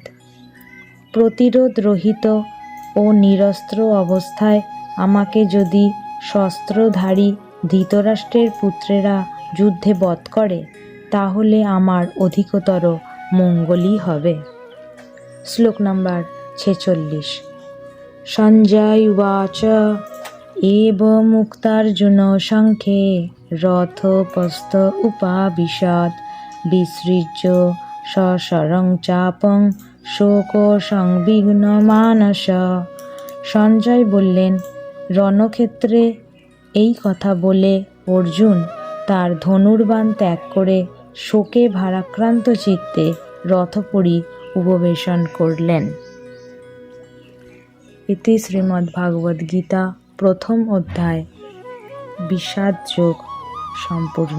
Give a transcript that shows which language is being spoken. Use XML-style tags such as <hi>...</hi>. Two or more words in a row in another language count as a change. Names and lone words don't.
<bn>প্রতিরোধ রহিত ও নিরস্ত্র অবস্থায় আমাকে যদি শস্ত্রধারী ধৃতরাষ্ট্রের পুত্রেরা যুদ্ধে বধ করে তাহলে আমার অধিকতর মঙ্গলই হবে। শ্লোক নাম্বার 46।</bn> <sa>সঞ্জয় উবাচ এব মুক্তার্জুন সংখ্যে রথোপস্থ উপাবিশদ বিসৃজ্য সশরং চাপং শোক সংবিঘ্ন মানস।</sa> <bn>সঞ্জয় বললেন, রণক্ষেত্রে এই কথা বলে অর্জুন তার ধনুর্বাণ ত্যাগ করে শোকে ভারাক্রান্ত চিত্তে রথপুরী উপবেশন করলেন। ইতি শ্রীমদ্ভাগবদ্গীতা প্রথম অধ্যায় বিষাদ যোগ সম্পূর্ণ।</bn>